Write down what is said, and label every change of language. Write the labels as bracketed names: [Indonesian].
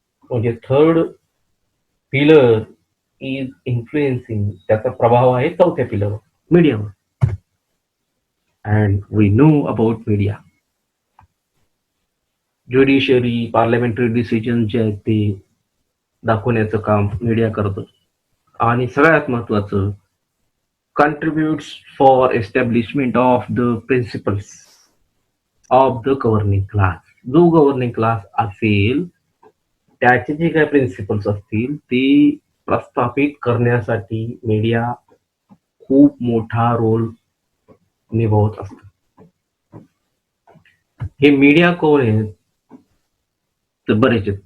[Marathi] म्हणजे third pillar is influencing, त्याचा प्रभाव आहे चौथ्या पिलरवर, मीडियावर. [English] And we know about media. [Marathi] Judiciary parliamentary decision जे आहेत ते दाखवण्याचं काम मीडिया करतं. आणि सगळ्यात महत्वाचं [English] contributes for establishment of the principles of the governing class. [Marathi] जो गव्हर्निंग क्लास असेल त्याचे जे काही प्रिन्सिपल्स असतील ते प्रस्थापित करण्यासाठी मीडिया खूप मोठा रोल निभावत असतं. हे मीडिया कोण आहे तर बरेच आहेत.